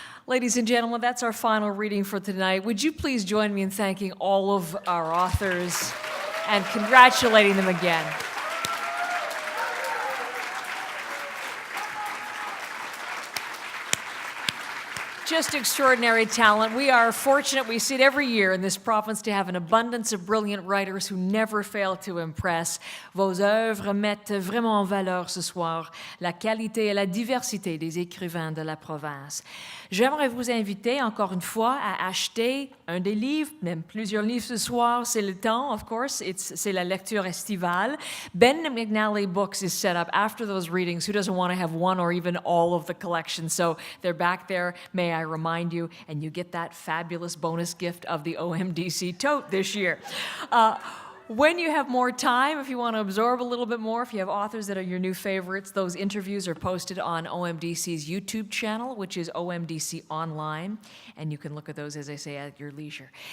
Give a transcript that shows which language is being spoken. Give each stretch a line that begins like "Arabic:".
English: Ladies and gentlemen, that's our final reading for tonight. Would you please join me in thanking all of our authors and congratulating them again? Just extraordinary talent. We are fortunate, we see it every year in this province, to have an abundance of brilliant writers who never fail to impress.
French: Vos œuvres mettent vraiment en valeur ce soir la qualité et la diversité des écrivains de la province. J'aimerais vous inviter encore une fois à acheter un des livres, même plusieurs livres ce soir. C'est le temps,
English: of course.
French: C'est la lecture estivale.
English: Ben McNally Books is set up after those readings. Who doesn't want to have one or even all of the collection? So they're back there. May I remind you, and you get that fabulous bonus gift of the OMDC tote this year. When you have more time, if you want to absorb a little bit more, if you have authors that are your new favorites, those interviews are posted on OMDC's YouTube channel, which is OMDC Online, and you can look at those, as I say, at your leisure.